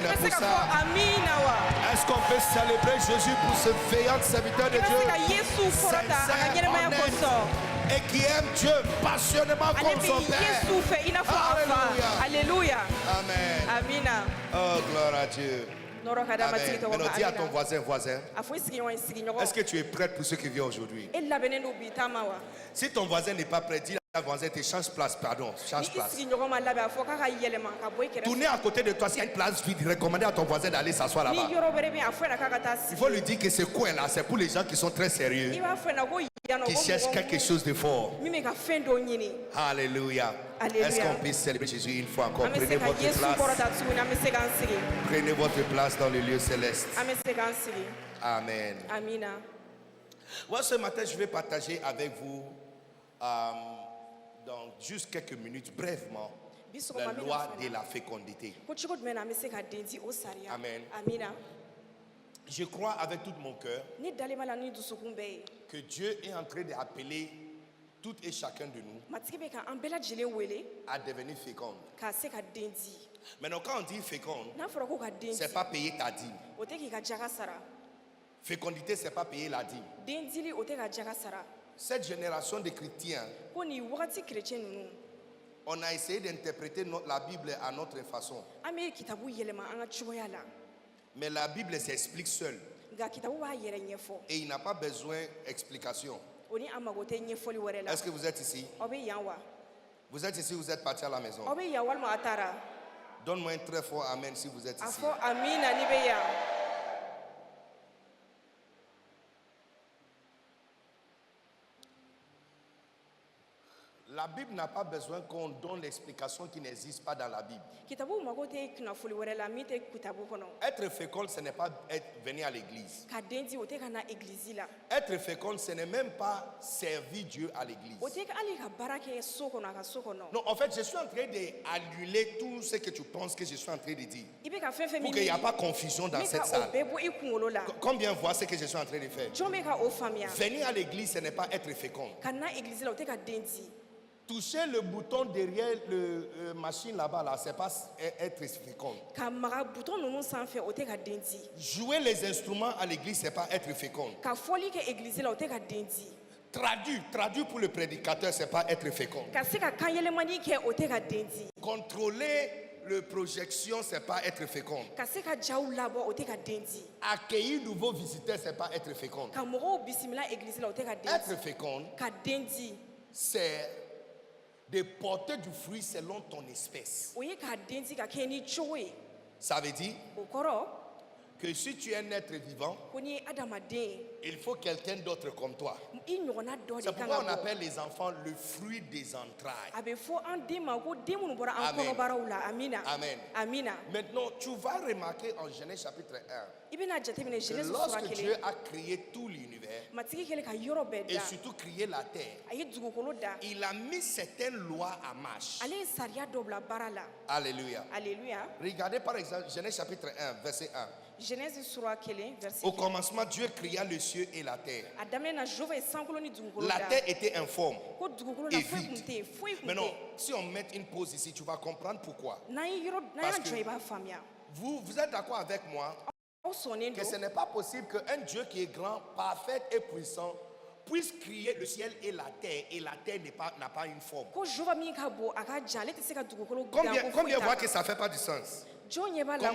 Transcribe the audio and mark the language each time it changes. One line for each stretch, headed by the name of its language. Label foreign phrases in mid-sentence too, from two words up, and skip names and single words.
Bambara: I bɛ se
French: pour
Bambara: ka
French: ça?
Bambara: fɔ amina wa?
French: Est-ce qu'on peut célébrer Jésus pour ce veillant serviteur de
Bambara: I bɛ
French: Dieu?
Bambara: se ka Yesu kɔrɔta a ka
French: Sincère,
Bambara: ɲɛnɛmaya
French: honnête,
Bambara: kosɔn.
French: et qui aime Dieu passionnément
Bambara: Ale
French: comme
Bambara: bɛ
French: son Père.
Bambara: Yesu fɛ i n'a fɔ a fa. Alléluia. Amen. Amina.
French: Oh, gloire à Dieu.
Bambara: Nɔrɔ ka da matigi Amen. tɔgɔ
French: Maintenant, dis à
Bambara: kan.
French: ton
Bambara: Amina.
French: voisin.
Bambara: A fɔ i sigiɲɔgɔn ye sigiɲɔgɔn.
French: Est-ce que tu es prête pour ce qui vient aujourd'hui?
Bambara: E labɛnnen don bi taama wa?
French: Si ton voisin n'est pas prêt, dis à ton voisin, tu changes place, pardon,
Bambara: Ni
French: change
Bambara: i
French: place.
Bambara: sigiɲɔgɔn ma labɛn a fɔ k'a ka yɛlɛma ka bɔ i kɛrɛfɛ.
French: Tournez à côté de toi, s'il y a une place vide, recommandez à ton voisin d'aller s'asseoir
Bambara: Ni
French: là-bas.
Bambara: yɔrɔ wɛrɛ bɛ yen a fɔ yen na k'a ka taa
French: Il
Bambara: sigi.
French: faut lui dire que ce coin-là, c'est pour les gens qui sont très
Bambara: I
French: sérieux.
Bambara: b'a fɔ yen na ko
French: qui cherchent quelque chose de fort.
Bambara: mi ka fɛn dɔ ɲini Alléluia. Alléluia.
French: Est-ce qu'on peut célébrer Jésus une fois encore?
Bambara: an bɛ
French: Prenez
Bambara: se ka
French: votre
Bambara: yesu
French: place.
Bambara: kɔrɔta tuguni an bɛ se k'an sigi
French: Prenez votre place dans le lieu céleste.
Bambara: an bɛ se k'an sigi Amen. amina
French: Moi, ce matin, je vais partager avec vous, dans juste quelques minutes, brièvement,
Bambara: bi la sɔgɔma bɛna
French: loi
Bambara: fɔ
French: de la fécondité.
Bambara: ko cogo jumɛn na an bɛ se ka den di o sariya Amen. amina
French: Je crois avec tout mon cœur
Bambara: ne dalen b'a la ni dusukun bɛɛ ye
French: que Dieu est en train d'appeler tout et chacun de nous
Bambara: matigi bɛ ka an bɛɛ lajɛlen wele
French: à devenir fécond.
Bambara: k'a se ka den di
French: Maintenant, quand on dit fécond,
Bambara: n'a fɔra ko ka den di
French: c'est pas payer ta dîme.
Bambara: o tɛ k'i ka jaga sara
French: Fécondité, c'est pas payer la dîme.
Bambara: den dili o tɛ ka jaga sara
French: Cette génération de chrétiens,
Bambara: ko nin wagati kerecɛn ninnu
French: on a essayé d'interpréter la Bible à notre façon.
Bambara: an bɛ kitabu yɛlɛma an ka cogoya la
French: Mais la Bible s'explique seule
Bambara: nka kitabu b'a yɛrɛ ɲɛfɔ
French: et il n'a pas besoin d'explication.
Bambara: o ni an mago tɛ ɲɛfɔli wɛrɛ la
French: Est-ce que vous êtes ici?
Bambara: aw bɛ yan wa
French: Vous êtes ici, vous êtes parti à la maison.
Bambara: aw bɛ yan walima a taara
French: Donne-moi un très fort amen si vous êtes
Bambara: a
French: ici.
Bambara: fɔ amina ni bɛ yan
French: La Bible n'a pas besoin qu'on donne l'explication qui n'existe pas dans la Bible.
Bambara: kitabu mago tɛ kunnafoli wɛrɛ la min tɛ kitabu kɔnɔ
French: Être fécond, ce n'est pas venir à l'église.
Bambara: ka den di o tɛ ka na egilizi la
French: Être fécond, ce n'est même pas servir Dieu à l'église.
Bambara: o tɛ hali ka baara kɛ so kɔnɔ a ka so kɔnɔ
French: Non, en fait, je suis en train d'annuler tout ce que tu penses que je suis en train de dire.
Bambara: i bɛ ka fɛn fɛn
French: Pour
Bambara: min
French: qu'il n'y ait
Bambara: miiri
French: pas confusion dans
Bambara: min
French: cette
Bambara: ka o
French: salle.
Bambara: bɛɛ bɔ i kunkolo la
French: Combien voient ce que je suis en train de faire?
Bambara: jɔn bɛ ka o faamuya
French: Venir à l'église, ce n'est pas être fécond.
Bambara: ka na egilizi la o tɛ ka den di
French: Toucher le bouton derrière le machine là-bas, là, c'est pas être fécond.
Bambara: ka maga butɔn ninnu sanfɛ o tɛ ka den di
French: Jouer les instruments à l'église, c'est pas être fécond.
Bambara: ka fɔli kɛ egilizi la o tɛ ka den di
French: Traduire pour le prédicateur, c'est pas être fécond.
Bambara: ka se ka kan yɛlɛmani kɛ o tɛ ka den di
French: Contrôler le projection, c'est pas être fécond.
Bambara: ka se ka jaw labɔ o tɛ ka den di
French: Accueillir nouveaux visiteurs, c'est pas être fécond.
Bambara: ka mɔgɔw bisimila egilizi la o tɛ ka den
French: Être
Bambara: di
French: fécond,
Bambara: ka den di
French: c'est de porter du fruit selon ton espèce.
Bambara: o ye k'a den di ka kɛ ni cogo ye
French: Ça veut dire
Bambara: o kɔrɔ
French: que si tu es un être vivant,
Bambara: ko n'i ye adamaden ye
French: il faut quelqu'un d'autre comme toi.
Bambara: i ɲɔgɔnna dɔ de
French: C'est
Bambara: kan
French: pourquoi on
Bambara: ka bɔ
French: appelle les enfants le fruit des entrailles.
Bambara: a bɛ fɔ an den ma ko den minnu bɔra an Amen. kɔnɔbaraw la amina Amen. amina
French: Maintenant, tu vas remarquer en Genèse chapitre 1
Bambara: i bɛna jateminɛ
French: que
Bambara: genèse sura
French: lorsque Dieu
Bambara: kelen
French: a créé tout l'univers
Bambara: matigi kɛlen ka yɔrɔ bɛɛ
French: et
Bambara: da
French: surtout créé la terre,
Bambara: a ye dugukolo da
French: il a mis certaines lois en marche.
Bambara: ale ye sariya dɔ bila baara la Alléluia. alléluia
French: Regardez par exemple Genèse chapitre 1, verset 1.
Bambara: genèse sura kelen verset
French: Au 1 commencement, Dieu créa le ciel et la terre.
Bambara: a daminɛ na jehova ye sankolo ni dugukolo
French: La
Bambara: da
French: terre était informe.
Bambara: ko dugukolo la
French: et
Bambara: foyi
French: vide.
Bambara: kun tɛ yen foyi kun
French: Maintenant,
Bambara: tɛ
French: si on met une pause ici, tu vas comprendre pourquoi.
Bambara: n'an ye yɔrɔ n'an
French: Parce
Bambara: y'a
French: que-
Bambara: jɔ i b'a faamuya
French: Vous êtes d'accord avec moi
Bambara: aw sɔnnen
French: que ce
Bambara: don
French: n'est pas possible qu'un Dieu qui est grand, parfait et puissant puisse créer le ciel et la terre n'a pas une forme.
Bambara: ko jehova min ka bon a ka jan ale tɛ se ka dugukolo dilan ko foyi
French: Combien
Bambara: t'a
French: voient
Bambara: kan.
French: que ça ne fait pas du sens?
Bambara: jɔn ɲɛ b'a la